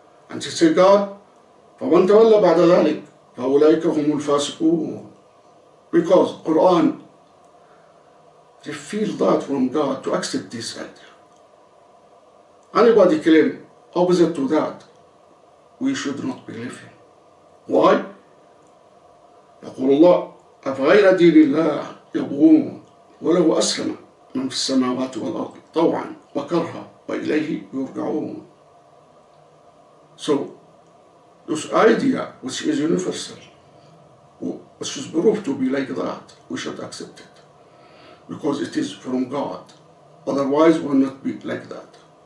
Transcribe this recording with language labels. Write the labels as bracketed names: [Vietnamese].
[English] And she said, God, [Arabic] فَمَنْ تَوَلَّ بَعْدَ ذَلِكَ فَأُولَٰئِكَ هُمُ الْفَاسِقُونَ. [English] Because Quran revealed that from God to accept this idea. Anybody claim opposite to that, we should not believe him. Why? [Arabic] يقول الله أفغير دين الله يبغون وله أسلم من في السماوات والأرض طوعا وكرها وإليه يرجعون. [English] So, this idea which is universal, which is proved to be like that, we should accept it. Because it is from God. Otherwise, we will not be like that.